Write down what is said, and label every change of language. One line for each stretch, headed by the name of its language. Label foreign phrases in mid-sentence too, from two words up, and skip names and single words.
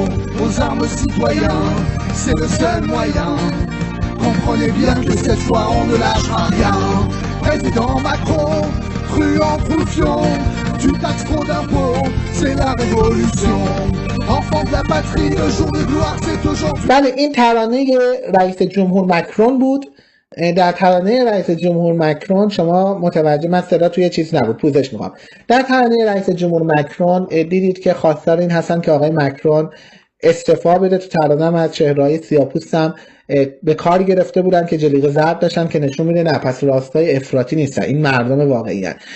French: Aux armes citoyens, c'est le seul moyen. Comprenez bien que cette fois on ne lâchera rien. Président Macron, truand troufion, tu taxes trop d'impôts, c'est la révolution. Enfant de la patrie, le jour de gloire c'est aujourd'hui.
Persian: بله این ترانه رئیس جمهور مکرون بود. در ترانه رئیس جمهور مکرون شما متوجه، من صدا توی چیز نبود، پوزش میخوام. در ترانه رئیس جمهور مکرون دیدید که خواستار این هستن که آقای مکرون استعفا بده. تو ترانه هم از چهره‌های سیاه‌پوستم به کار گرفته بودن که جلیقه زرد داشتن که نشون میده نه، پس راستای افراطی نیستن، این مردم واقعی هستن.